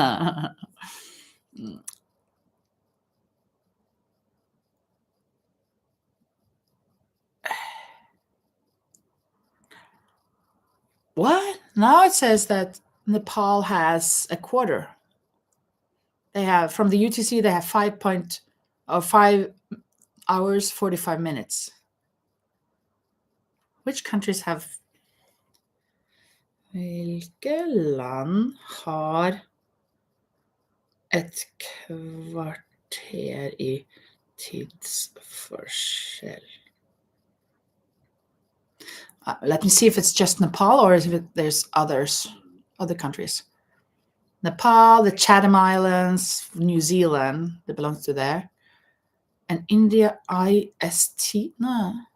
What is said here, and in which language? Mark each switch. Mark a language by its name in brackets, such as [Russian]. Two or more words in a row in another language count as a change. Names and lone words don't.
[English] What? Now it says that Nepal has a quarter. They have, from the UTC, they have 5 hours 45 minutes. Which countries have? [Norwegian] Hvilke land har et kvarter i tidsforskjell? [English] Let me see if it's just Nepal or if there's other countries. Nepal, the Chatham Islands, New Zealand, that belongs to there. And India, IST, no.